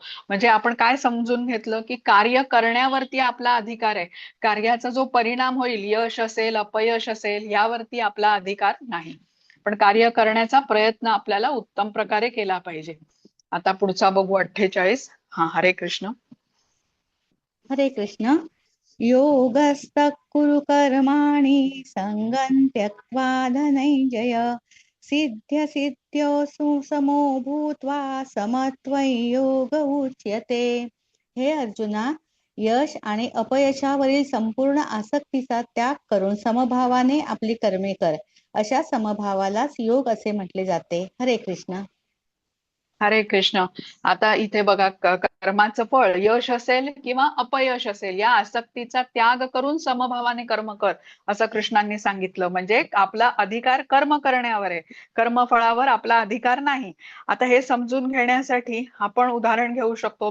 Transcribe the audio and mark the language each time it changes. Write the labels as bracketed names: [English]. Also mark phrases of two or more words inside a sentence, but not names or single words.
[Marathi] म्हणजे आपण काय समजून घेतलं की कार्य करण्यावरती आपला अधिकार आहे, कार्याचा जो परिणाम होईल, यश असेल अपयश असेल, यावरती आपला अधिकार नाही. पण कार्य करण्याचा प्रयत्न आपल्याला उत्तम प्रकारे केला पाहिजे. आता पुढचा बघू 48. हा, हरे कृष्ण. हरे कृष्ण. [Sanskrit] योगस्तः कुरु कर्माणि संगं त्यक्त्वा धनञ्जय सिद्ध्य सिद्ध्यो सुसमो भूत्वा समत्वं योग उच्यते. [Marathi] हे अर्जुना, यश आणि अपयशावरील संपूर्ण आसक्तीचा त्याग करून समभावाने आपली कर्मे कर. अशा समभावालाच योग असे म्हटले जाते. हरे कृष्ण. हरे कृष्ण. आता इथे बघा, कर्माचं फळ यश असेल किंवा अपयश असेल, या आसक्तीचा त्याग करून समभावाने कर्म कर, असं कृष्णांनी सांगितलं. म्हणजे आपला अधिकार कर्म करण्यावर आहे, कर्मफळावर आपला अधिकार नाही. आता हे समजून घेण्यासाठी आपण उदाहरण घेऊ शकतो.